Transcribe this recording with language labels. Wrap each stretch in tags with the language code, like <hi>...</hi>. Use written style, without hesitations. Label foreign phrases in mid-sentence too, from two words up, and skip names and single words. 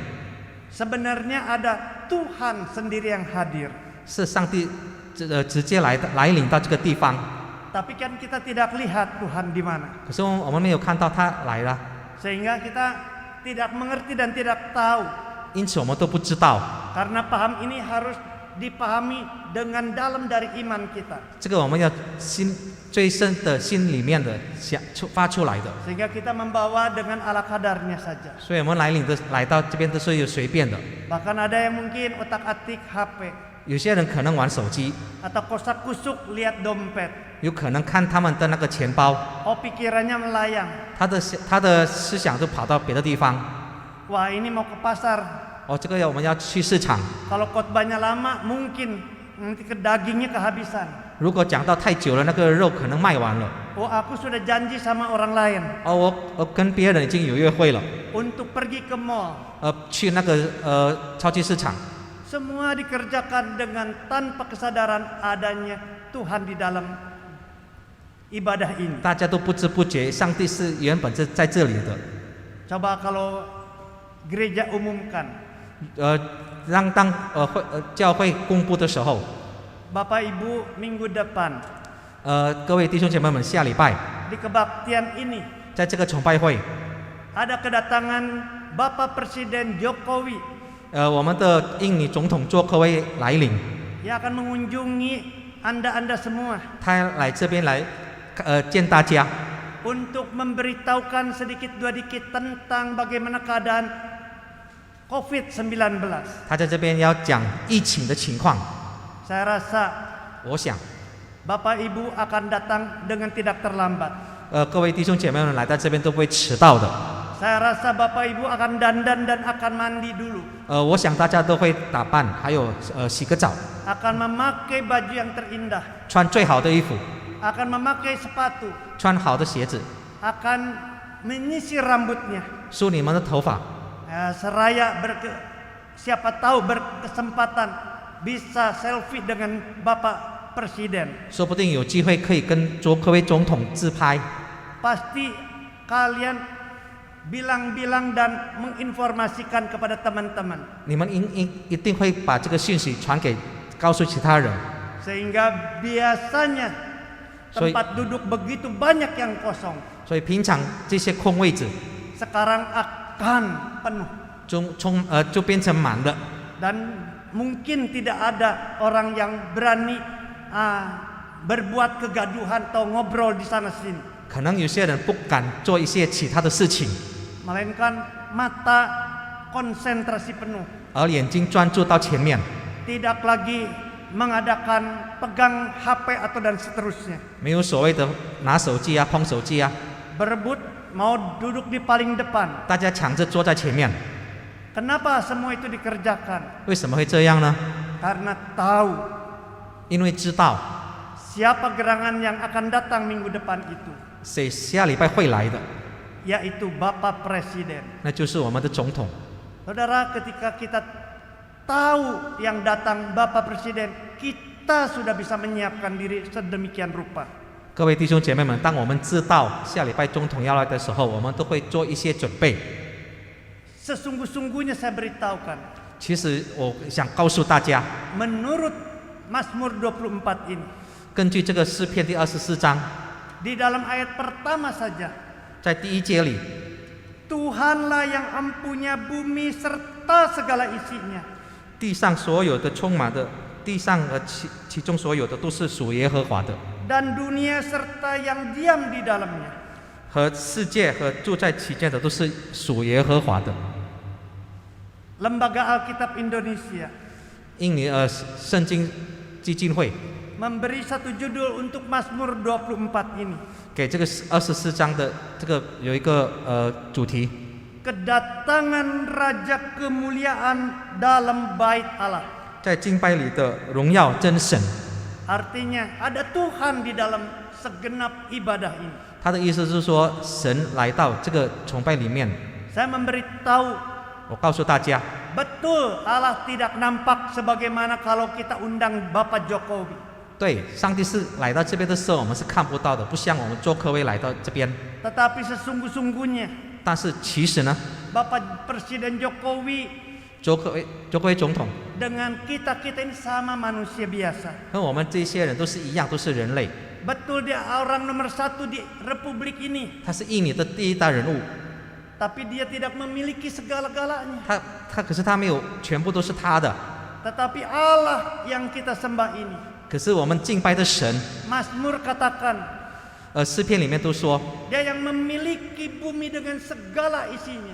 <id>sebenarnya ada Tuhan sendiri yang hadir.</id> <zh>是上帝直接来临到这个地方，</zh> <id>Tapi kan kita tidak lihat Tuhan di mana.</id> <zh>可是我们没有看到他来了，</zh> <id>Sehingga kita tidak mengerti dan tidak tahu.</id> <zh>因此我们都不知道。</zh> <id>Karena paham ini harus dipahami dengan dalam dari iman kita.</id> <zh>这个我们要最深的心里面的发出来的，</zh> <id>Sehingga kita membawa dengan ala kadarnya saja.</id> <zh>所以我们来到这边都是有随便的。</zh> <id>Bahkan ada yang mungkin otak-atik HP</id> <zh>有些人可能玩手机，</zh> <id>atau kosak-kusuk lihat dompet.</id> <zh>有可能看他们的那个钱包，</zh> <id>Oh pikirannya melayang.</id> <zh>他的思想就跑到别的地方。</zh> <id>Wah ini mau ke pasar.</id> <zh>这个我们要去市场。</zh> <id>Kalau khotbahnya lama mungkin nanti ke dagingnya kehabisan.</id> <zh>如果讲到太久了，那个肉可能卖完了。</zh> <id>Oh aku sudah janji sama orang lain</id> <zh>我跟别人已经有约会了，</zh> <id>untuk pergi ke mall.</id> <zh>去那个超级市场。</zh> <id>Semua dikerjakan dengan tanpa kesadaran adanya Tuhan di dalam ibadah ini.</id> <zh>大家都不知不觉，上帝是原本是在这里的。</zh> <id>Coba kalau gereja umumkan,</id> <zh>当教会公布的时候，</zh> <id>Bapak Ibu minggu depan</id> <zh>各位弟兄姐妹们，下礼拜</zh> <id>di kebaktian ini</id> <zh>在这个崇拜会，</zh> <id>ada kedatangan Bapak Presiden Jokowi</id> <zh>我们的印尼总统佐科威来临，</zh> <id>yang akan mengunjungi Anda semua</id> <zh>他来这边来见大家，</zh> <id>untuk memberitahukan sedikit dua dikit tentang bagaimana keadaan COVID-19.</id> <zh>他在这边要讲疫情的情况。</zh> <id>Saya rasa</id> <zh>我想，</zh> <id>Bapak Ibu akan datang dengan tidak terlambat.</id> <zh>各位弟兄姐妹们来到这边都不会迟到的。</zh> <id>Saya rasa Bapak Ibu akan dandan dan akan mandi dulu.</id> <zh>我想大家都会打扮，还有洗个澡，</zh> <id>Akan memakai baju yang terindah.</id> <zh>穿最好的衣服，</zh> <id>Akan memakai sepatu.</id> <zh>穿好的鞋子，</zh> <id>Akan menyisir rambutnya.</id> <zh>梳你们的头发。</zh> <id>Seraya siapa tahu berkesempatan bisa selfie dengan Bapak Presiden.</id> <zh>说不定有机会可以跟佐科威总统自拍。</zh> <id>Pasti kalian bilang-bilang dan menginformasikan kepada teman-teman.</id> <zh>你们一定会把这个讯息告诉其他人。</zh> <id>Sehingga biasanya tempat duduk begitu banyak yang kosong.</id> <zh>所以平常这些空位置</zh> <id>Sekarang akan penuh.</id> <zh>就变成满了。</zh> <id>Dan mungkin tidak ada orang yang berani berbuat kegaduhan atau ngobrol di sana sini.</id> <zh>可能有些人不敢做一些其他的事情。</zh> <id>melainkan mata konsentrasi penuh.</id> <zh>而眼睛专注到前面，</zh> <id>Tidak lagi mengadakan pegang HP atau dan seterusnya.</id> <zh>没有所谓的拿手机啊、碰手机啊，</zh> <id>Berebut mau duduk di paling depan.</id> <zh>大家抢着坐在前面。</zh> <id>Kenapa semua itu dikerjakan?</id> <zh>为什么会这样呢？</zh> <id>Karena tahu</id> <zh>因为知道</zh> <id>siapa gerangan yang akan datang minggu depan itu,</id> <zh>谁下礼拜会来的，</zh> <id>yaitu Bapak Presiden.</id> <zh>那就是我们的总统。</zh> <id>Saudara, ketika kita tahu yang datang Bapak Presiden, kita sudah bisa menyiapkan diri sedemikian rupa.</id> <zh>各位弟兄姐妹们，当我们知道下礼拜总统要来的时候，我们都会做一些准备。</zh> <id>Sesungguh-sungguhnya saya beritahukan,</id> <zh>其实我想告诉大家，</zh> <id>menurut Mazmur 24 ini,</id> <zh>根据这个诗篇第24章，</zh> <id>di dalam ayat pertama saja,</id> <zh>在第1节里，</zh> <id>Tuhanlah yang empunya bumi serta segala isinya.</id> <zh>地上所有的充满的，地上和其中所有的都是属耶和华的，</zh> <id>Dan dunia serta yang diam di dalamnya.</id> <zh>和世界和住在其间的都是属耶和华的。</zh> <id>Lembaga Alkitab Indonesia</id> <zh>印尼圣经基金会</zh> <id>memberi satu judul untuk Mazmur 24 ini.</id> <zh>给这个24章的这个有一个主题，</zh> <id>Kedatangan Raja Kemuliaan dalam Bait Allah.</id> <zh>在敬拜里的荣耀真神。</zh> <id>Artinya ada Tuhan di dalam segenap ibadah ini.</id> <zh>他的意思是说，神来到这个崇拜里面。</zh> <id>Saya memberitahu,</id> <zh>我告诉大家，</zh> <id>betul Allah tidak nampak sebagaimana kalau kita undang Bapak Jokowi.</id> <zh>对，上帝是来到这边的时候，我们是看不到的，不像我们周科威来到这边。</zh> <id>Tetapi sesungguh-sungguhnya</id> <zh>但是其实呢，</zh> <id>Bapak Presiden Jokowi</id> <zh>周科威总统</zh> <id>dengan kita-kita ini sama manusia biasa.</id> <zh>和我们这些人都是一样，都是人类。</zh> <id>Betul dia orang nomor 1 di Republik ini.</id> <zh>他是印尼的第一大人物，</zh> <id>Tapi dia tidak memiliki segala-galanya.</id> <zh>可是他没有全部都是他的。</zh> <id>Tetapi Allah yang kita sembah ini,</id> <zh>可是我们敬拜的神，</zh> <id>Mazmur katakan,</id> <zh>诗篇里面都说，</zh> <id>dia yang memiliki bumi dengan segala isinya.</id>